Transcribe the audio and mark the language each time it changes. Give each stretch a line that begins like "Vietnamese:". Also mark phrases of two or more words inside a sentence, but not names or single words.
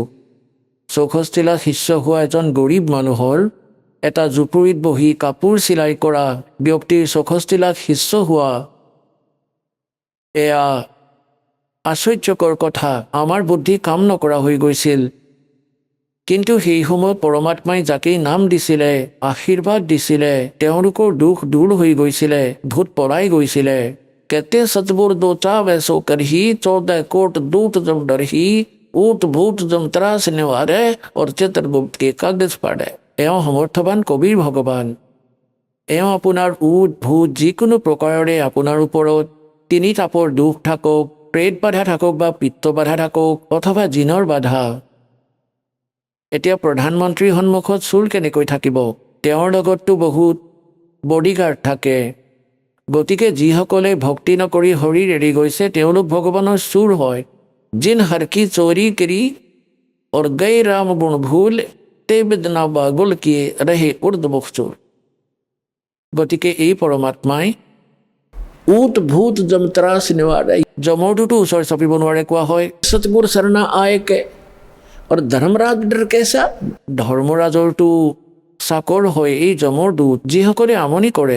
Assamese: 64 লাখ শিষ্য হোৱা এজন গৰীব মানুহৰ, এটা জুপুৰিত বহি কাপোৰ চিলাই কৰা ব্যক্তিৰ 64 লাখ শিষ্য হোৱা, এয়া আশ্চৰ্যকৰ কথা। আমাৰ বুদ্ধি কাম নকৰা হৈ গৈছিল। কিন্তু সেই সময়ত পৰমাত্মাই যাকেই নাম দিছিলে, আশীৰ্বাদ দিছিলে, তেওঁলোকৰ দুখ দূৰ হৈ গৈছিলে, ভূত পলাই গৈছিলে।
Hindi: कहते सतबुर दो चावे सो करही 14 कोट दूत जम डरही ऊट भूत जम त्रास निवारे और चित्रगुप्त के कागज पाड़े।
Assamese: এওঁ সমৰ্থবান কবিৰ ভগৱান। এওঁ আপোনাৰ উট ভূত যিকোনো প্ৰকাৰৰে আপোনাৰ ওপৰত তিনি তাপৰ দুখ থাকক, প্ৰেত বাধা থাকক বা পিত্ত বাধা থাকক অথবা জিনৰ বাধা। এতিয়া প্ৰধানমন্ত্ৰীৰ সন্মুখত চোৰ কেনেকৈ থাকিব? তেওঁৰ লগততো বহুত বডিগাৰ্ড থাকে। গতিকে যিসকলে ভক্তি নকৰি শৰীৰ এৰি গৈছে তেওঁলোক ভগৱানৰ চোৰ হয়।
Hindi: जिन हर की चोरी करी और गए राम गुण भूल ते बिदना बागुल किए रहे उर्दमुख चोर।
Assamese: গতিকে এই পৰমাত্মাই
Hindi: ऊट भूत जमत्रास निवारे,
Assamese: যমৰটোতো ওচৰ চাপিব নোৱাৰে কোৱা হয়।
Hindi: सतगुर शरणा आयके
Assamese: আৰু ধৰ্মৰাজ ডৰ কেঁচা, ধৰ্মৰাজৰটো চাকৰ হয় এই যমৰ দূত, যিসকলে আমনি কৰে।